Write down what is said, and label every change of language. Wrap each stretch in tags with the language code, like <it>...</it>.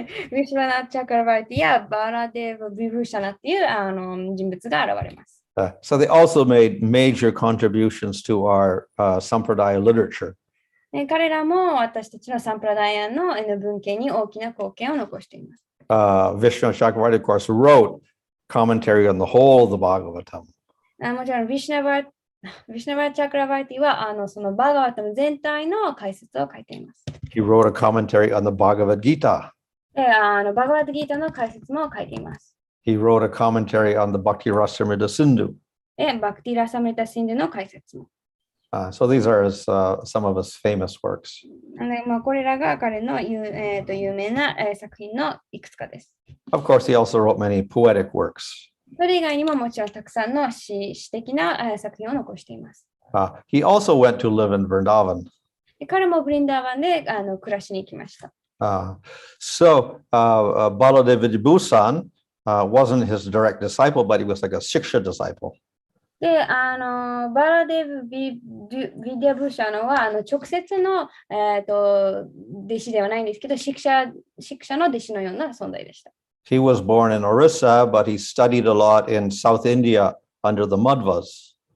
<ja>ヴィシュナチャクラバーティやバラデブ・ビブーシャナっていう人物が現れます。</ja> <en>So they also made major contributions to our Sampradaya literature.</en> <ja>彼らも私たちのサンプラダイアンの文献に大きな貢献を残しています。</ja> <en>Vishnu Chakravarti, of course, wrote commentary on the whole of the Bhagavatam.</en> <ja>もちろん、ヴィシュナバーチャクラバーティはそのバーガワタム全体の解説を書いています。</ja> <en>He wrote a commentary on the Bhagavad Gita.</en> <ja>バーガワタギータの解説も書いています。</ja> <en>He wrote a commentary on the Bhakti Rasamrita Sindhu.</en> <ja>バクティラサムリタシンドの解説も。</ja> <en>So these are some of his famous works.</en> <ja>これらが彼の有名な作品のいくつかです。</ja> <en>Of course, he also wrote many poetic works.</en> <ja>それ以外にももちろんたくさんの詩的な作品を残しています。</ja> <en>He also went to live in Vrindavan.</en> <ja>彼もブリンダーバンで暮らしに行きました。</ja> <en>So Baladev Vijayabhusan wasn't his direct disciple, but he was like a Shiksha disciple.</en> <ja>で、バラデブ・ビディア・ブーシャのは、直接の、弟子ではないんですけど、シクシャの弟子のような存在でした。</ja> <en>He was born in Orissa, but he studied a lot in South India under the Madhvas.</en>